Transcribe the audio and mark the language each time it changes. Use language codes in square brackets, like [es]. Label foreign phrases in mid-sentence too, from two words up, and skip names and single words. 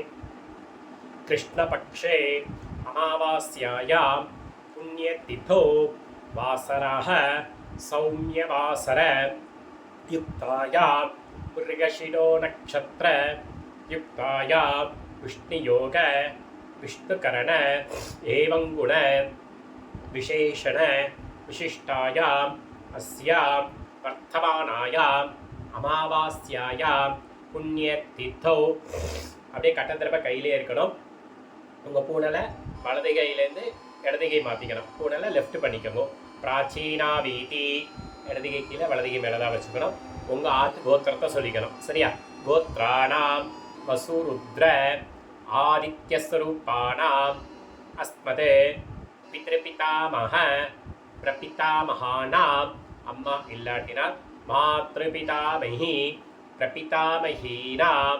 [sa] कृष्णपक्षे अमावास्यायां पुण्यतिथौ वासरः सौम्यवासर युक्तायां मृगशिरो नक्षत्र युक्तायां विष्णुयोग विष्णुकरण एवं गुण विशेषण विशिष्टायाम् अस्यां वर्तमानायाम् अमावास्यायां पुण्यतिथौ [ta] அப்படியே கட்டத்திரப்ப கையிலே இருக்கணும். உங்கள் பூனலை வலது கையிலேருந்து இடது கை மாற்றிக்கணும். பூனலை லெஃப்ட் பண்ணிக்கோங்க. [sa] प्राचीना वीती [ta] இடது கை கீழே வலது கை மேலே தான் வச்சுக்கணும். உங்கள் ஆத்து கோத்திரத்தை சொல்லிக்கணும் சரியா. [sa] गोत्राणाम् वसुरुद्र आदित्यस्वरूपाणाम् अस्मत् पितृपितामह प्रपितामहानाम् [ta] அம்மா இல்லாட்டினால் [sa] मातृपितामही प्रपितामहीनाम्.